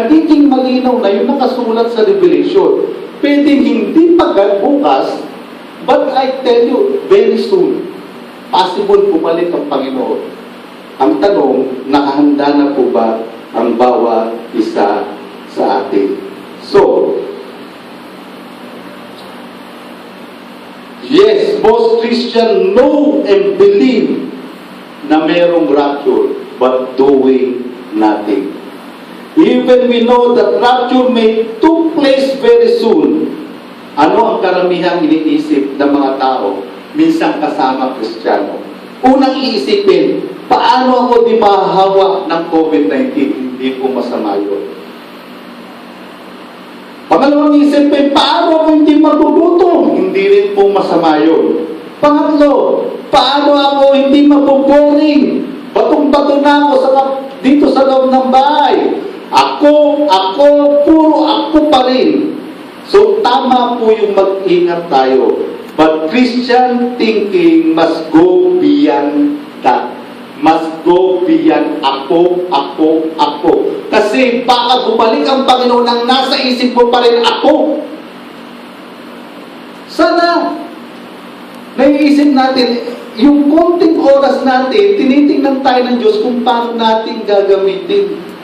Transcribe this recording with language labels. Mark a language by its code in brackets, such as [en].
[tl] Nagiging malinaw na yung nakasulat sa Revelation. Pwedeng hindi bukas, [en] but I tell you, very soon, [tl] possible bumalik ang Panginoon. Ang tanong, nakahanda na po ba ang bawat isa sa atin? [en] So, yes, most Christians know and believe [tl] na merong [en] rapture, but doing nothing. Even we know that rapture may took place very soon. [tl] Ano ang karamihang iniisip ng mga tao? Minsan kasama Kristiyano. Unang iisipin, paano ako di mahahawa ng COVID-19? Hindi po masama yun. Pangalawang isipin, paano ako hindi magugutom? Hindi rin po masama yun. Pangatlo, paano ako hindi maboboring? Batong-bato na ako dito sa loob ng bahay. Ako, puro ako pa rin. So, tama po yung mag-ingat tayo. [en] But Christian thinking must go beyond that. Must go beyond ako. [tl] Kasi baka bumalik ang Panginoon ang nasa isip mo pa rin ako. Sana naiisip natin, yung konting oras natin, tinitingnan tayo ng Diyos kung paano natin gagamitin.